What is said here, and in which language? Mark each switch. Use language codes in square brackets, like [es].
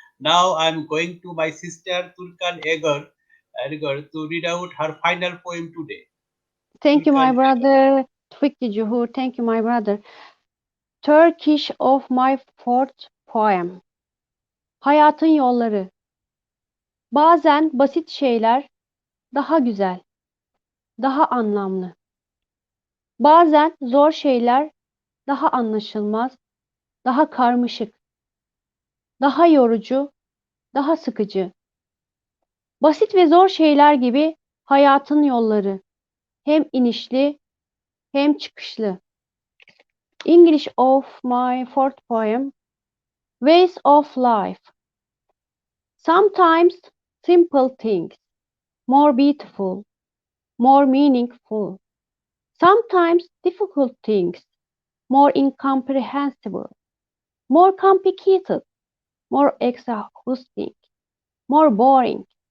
[en] Now I'm going to my sister Türkan Ergör to read out her final poem today. Thank you, my Türkan, brother. Thank you, Juhur. Thank you, my brother. Turkish of my fourth poem. [tr] Hayatın yolları. Bazen basit şeyler daha güzel, daha anlamlı. Bazen zor şeyler daha anlaşılmaz, daha karmaşık, daha yorucu, daha sıkıcı. Basit ve zor şeyler gibi hayatın yolları. Hem inişli hem çıkışlı. [en] English of my fourth poem. Ways of life. Sometimes simple things, more beautiful, more meaningful. Sometimes difficult things, more incomprehensible, more complicated, more exhausting, more boring.